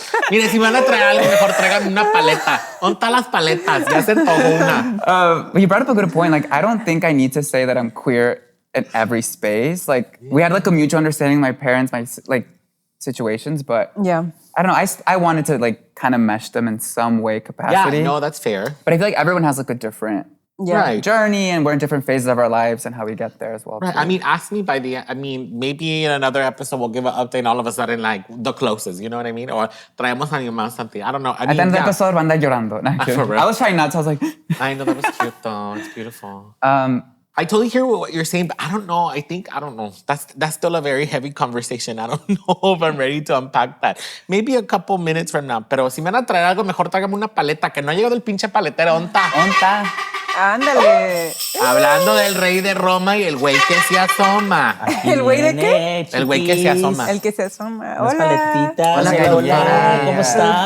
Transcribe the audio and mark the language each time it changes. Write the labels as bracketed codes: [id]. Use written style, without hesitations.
[es] Mire, si van a traer algo, mejor tráiganme una paleta. ¿Dónde están las paletas? Ya se antojó una. [en] You brought up a good point. Like, I don't think I need to say that I'm queer in every space. Like, we had like a mutual understanding, my parents, my like situations, but Yeah. I don't know. I wanted to like kind of mesh them in some way capacity. Yeah, no, that's fair. But I feel like everyone has like a different Yeah. Right. journey, and we're in different phases of our lives and how we get there as well. Right. too. I mean, ask me by the end. I mean, maybe in another episode we'll give an update and all of a sudden, like, the closest, you know what I mean? Or [es] traemos a mi mamá [en] something. I don't know. I At mean, the end of the yeah. episode, Wanda llorando. No, I'm kidding. For real? I was trying not to. I was like, I know, that was cute though. It's beautiful. I totally hear what you're saying, but I don't know. I don't know. That's still a very heavy conversation. I don't know if I'm ready to unpack that. Maybe a couple minutes from now. [es] Pero si me van a traer algo, mejor tráigame una paleta, que no ha llegado el pinche paletero. ¿Dónde está? onta. Ándale. Hablando del rey de Roma y el güey que se asoma. ¿El güey de qué? El güey que se asoma. El que se asoma. Las Hola. paletitas. Hola, Hola, Cariño. ¿cómo están?